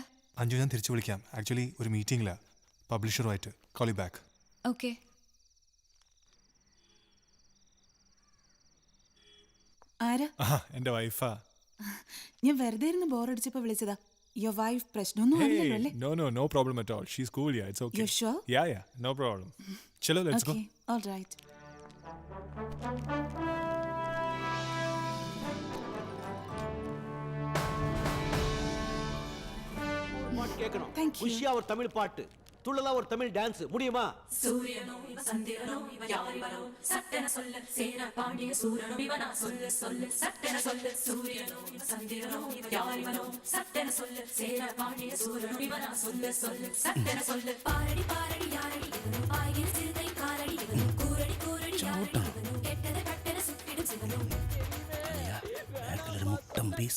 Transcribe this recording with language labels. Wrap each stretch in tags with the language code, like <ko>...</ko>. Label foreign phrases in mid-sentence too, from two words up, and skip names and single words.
<ml>അഞ്ജു, ഞാൻ തിരിച്ചു വിളിക്കാം. ആക്ച്വലി ഒരു മീറ്റിംഗിലാ പബ്ലിഷറുമായിട്ട്.</ml> <en>call you back.</en> <ml>ഓക്കെ. ആരാ? എന്റെ വൈഫാ. ഞാൻ വെറുതെ ഇരുന്ന് ബോറടിച്ചപ്പോ വിളിച്ചതാ.</ml> <en>your wife</en> <ml>പ്രശ്നമൊന്നും ആവില്ലല്ലോ അല്ലേ?</ml> <en>No problem at all. She's cool, yeah. It's okay. You sure? Yeah, no problem. Chalo, let's go. Okay, all right.</en> <ta>கேட்கணும்.</ta> <en>Thank you.</en> <ta>உஷியா ஒரு தமிழ் பாட்டு, துள்ளலா ஒரு தமிழ் டான்ஸ் முடியுமா? சூரியனோ இவ சந்திரனோ இவ யாரிவரோ சட்டென சொல்ல சேர பாண்டிய சூரனோ இவனா சொல்ல சொல்ல சட்டென சொல்ல சூரியனோ இவ சந்திரனோ இவ யாரிவரோ சட்டென சொல்ல சேர பாண்டிய சூரனோ இவனா சொல்ல சொல்ல சட்டென சொல்ல பாரடி பாரடி யாரடி இவனோ பாய்கிற சிறுதை காரடி இவனோ கூரடி கூரடி யாரடி இவனோ கெட்டத கட்டென சுட்டிடும் சிவனோ.</ta> <ml>ബാക്കിലൊരു മുട്ടം പീസ്</ml>